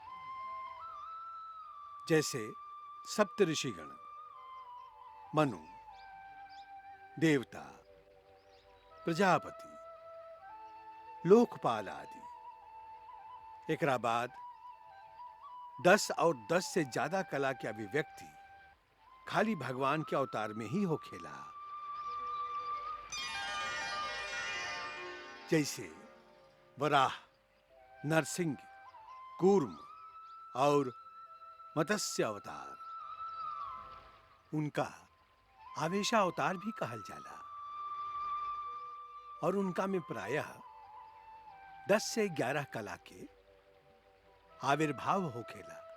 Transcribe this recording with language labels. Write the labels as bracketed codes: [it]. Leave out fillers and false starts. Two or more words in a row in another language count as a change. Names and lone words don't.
[bho] जैसे सप्तऋषिगण, मनु, देवता, प्रजापति, लोकपाल आदि। एकरा बाद 10 और 10 से ज्यादा कला के अभिव्यक्ति खाली भगवान के अवतार में ही होखेला। जैसे वराह, नरसिंह, कूर्म और मत्स्य अवतार। उनका आवेशा अवतार भी कहल जाला और उनका में प्रायः 10 से 11 कला के आविर्भाव होखेला।